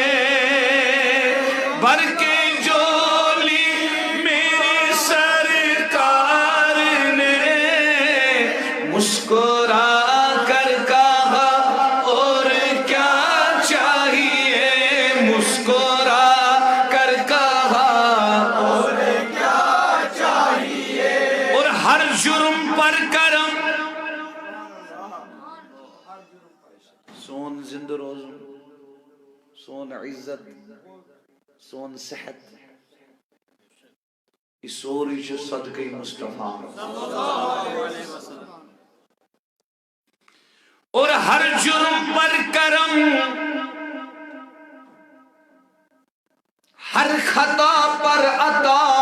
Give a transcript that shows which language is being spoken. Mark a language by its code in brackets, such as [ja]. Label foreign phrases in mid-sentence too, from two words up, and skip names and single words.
[ur] بھر کے جولی میری سرکار نے، مسکرا کر کہا اور کیا چاہیے، مسکرا کر کہا اور کیا چاہیے، اور ہر جرم پر کرم، [ks] سون زند روز، سون عزت، سون صحت، [ur] یہ سوری جو صدقہ مصطفیٰ، اور ہر جرم پر کرم، ہر خطا پر عطا،